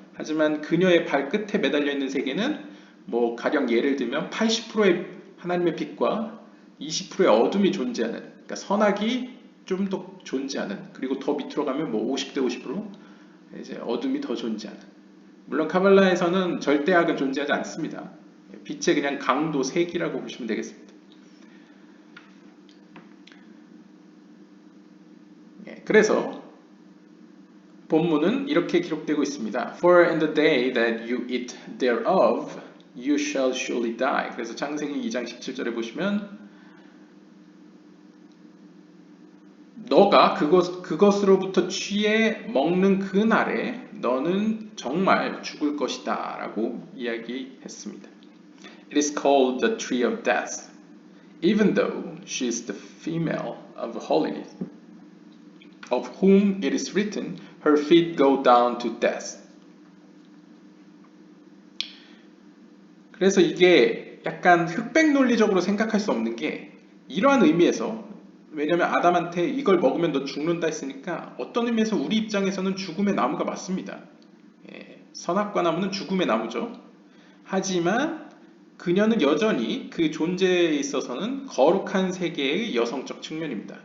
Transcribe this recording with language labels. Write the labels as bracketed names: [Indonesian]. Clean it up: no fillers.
[Korean] 하지만 그녀의 발끝에 매달려 있는 세계는 뭐 가령 예를 들면 80%의 하나님의 빛과 20%의 어둠이 존재하는, 그러니까 선악이 좀 더 존재하는, 그리고 더 밑으로 가면 뭐 50대 50% 이제 어둠이 더 존재하는. 물론 카발라에서는 절대악은 존재하지 않습니다. 빛의 그냥 강도, 색이라고 보시면 되겠습니다. 그래서 본문은 이렇게 기록되고 있습니다. [English] For in the day that you eat thereof, you shall surely die. [Korean] 그래서 창세기 2장 17절에 보시면 너가 그것으로부터 취해 먹는 그 날에 너는 정말 죽을 것이다 라고 이야기했습니다. [English] It is called the tree of death, even though she is the female of holiness, of whom it is written, her feet go down to death. [Korean] 그래서 이게 약간 흑백 논리적으로 생각할 수 없는 게 이러한 의미에서, 왜냐하면 아담한테 이걸 먹으면 너 죽는다 했으니까 어떤 의미에서 우리 입장에서는 죽음의 나무가 맞습니다. 선악과 나무는 죽음의 나무죠. 하지만 그녀는 여전히 그 존재에 있어서는 거룩한 세계의 여성적 측면입니다.